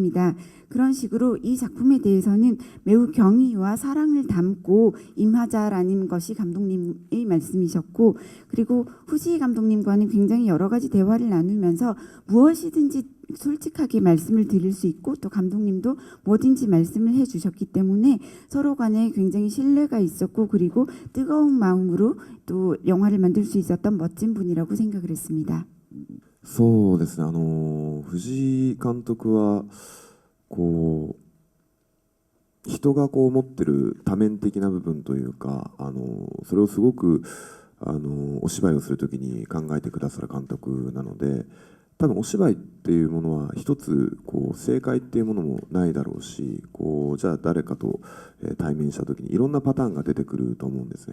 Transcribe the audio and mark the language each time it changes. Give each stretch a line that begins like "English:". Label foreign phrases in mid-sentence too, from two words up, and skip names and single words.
Korean: 그런 식으로 이 작품에 대해서는 매우 경의와 사랑을 담고 임하자라는 것이 감독님의 말씀이셨고, 그리고 후지 감독님과는 굉장히 여러 가지 대화를 나누면서 무엇이든지 솔직하게 말씀을 드릴 수 있고, 또 감독님도 뭐든지 말씀을 해주셨기 때문에 서로 간에 굉장히 신뢰가 있었고, 그리고 뜨거운 마음으로 또 영화를 만들 수 있었던 멋진 분이라고 생각을 했습니다.
Japanese: そうですね、藤井監督は人が持ってる多面的な部分というか、それをすごくお芝居をするときに考えてくださる監督なので、多分お芝居っていうものは一つ正解っていうものもないだろうし、じゃあ誰かと対面したときにいろんなパターンが出てくると思うんですね。